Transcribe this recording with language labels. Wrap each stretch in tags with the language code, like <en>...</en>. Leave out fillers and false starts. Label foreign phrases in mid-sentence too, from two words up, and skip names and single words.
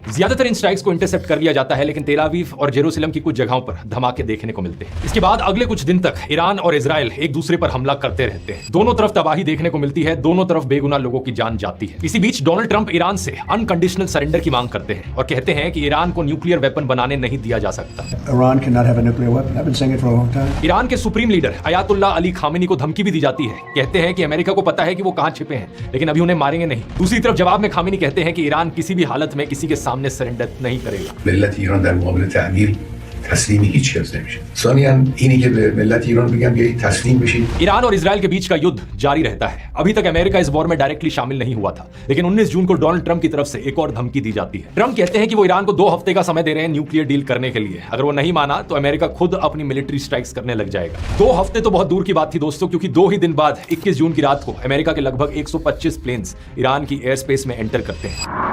<hi>ज्यादातर इन स्ट्राइक्स को इंटरसेप्ट कर लिया जाता है, लेकिन तेल अवीव और जेरूसलम की कुछ जगहों पर धमाके देखने को मिलते हैं। इसके बाद अगले कुछ दिन तक ईरान और इजराइल एक दूसरे पर हमला करते रहते हैं। दोनों तरफ तबाही देखने को मिलती है, दोनों तरफ बेगुनाह लोगों की जान जाती है। इसी बीच डोनाल्ड ट्रंप ईरान से</hi> <en>unconditional surrender</en> <hi>की मांग करते हैं और कहते हैं कि ईरान को</hi> <en>nuclear weapon</en> <hi>बनाने नहीं दिया जा सकता।</hi> <en>Iran cannot have a nuclear weapon. I've been saying it for a long time.</en> <hi>ईरान के</hi> <en>supreme leader</en> <hi>अयातुल्लाह अली खामेनी को धमकी भी दी जाती है। कहते हैं कि अमेरिका को पता है कि वो कहां छिपे हैं, लेकिन अभी उन्हें मारेंगे नहीं। दूसरी तरफ जवाब में खामेनी कहते हैं कि ईरान किसी भी हालत में किसी के सामने सरेंडर नहीं करेगा।</hi> <fa>ملت ایران در مقابل تعمیل تسلیم هیچ کس نمیشه. ثانیاً اینی که به ملت ایران بگم بیایید تسلیم بشید.</fa> <hi>ईरान और इजराइल के बीच का युद्ध जारी रहता है। अभी तक अमेरिका इस वॉर में डायरेक्टली शामिल नहीं हुआ था, लेकिन 19 जून को डोनाल्ड ट्रंप की तरफ से एक और धमकी दी जाती है। ट्रंप कहते हैं कि वो ईरान को 2 हफ्ते का समय दे रहे हैं</hi> <en>nuclear deal</en> <hi>करने के लिए। अगर वो नहीं माना तो अमेरिका खुद अपनी</hi> <en>military strikes</en> <hi>करने लग जाएगा। 2 हफ्ते तो बहुत दूर की बात थी दोस्तों, क्योंकि 2 ही दिन बाद 21 जून की रात को अमेरिका के लगभग 125 प्लेन्स ईरान की</hi> <en>air space</en> <hi>में एंटर करते हैं।</hi>